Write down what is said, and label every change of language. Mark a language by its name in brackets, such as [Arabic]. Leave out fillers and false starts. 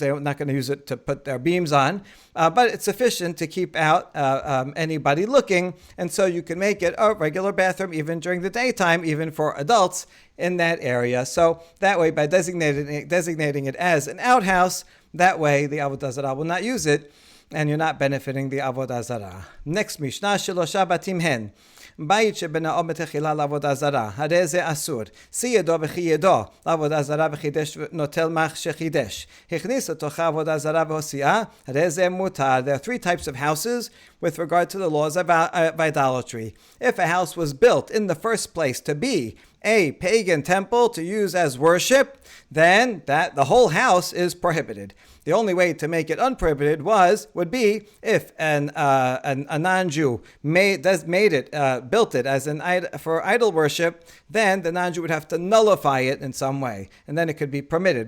[English] They're not going to use it to put their beams on, but it's sufficient to keep out anybody looking, and so you can make it a regular bathroom even during the daytime, even for adults in that area. So that way, by designating it as an outhouse, that way the Avoda Zara will not use it, and you're not benefiting the Avoda Zara. Next Mishnah, [Hebrew] Shelosha batim hen. בית שבנאו בתחילה לעבודה זרה, הרי זה אסור. סיידו וחיידו לעבודה זרה וחידש נוטל מח שחידש. הכניס לתוכה עבודה זרה והוציאה, הרי זה מותר. [English] There are three types of houses with regard to the laws of idolatry. If a house was built in the first place to be a pagan temple to use as worship, then the whole house is prohibited. The only way to make it unprohibited would be if a non-Jew built it as for idol worship, then the non-Jew would have to nullify it in some way, and then it could be permitted.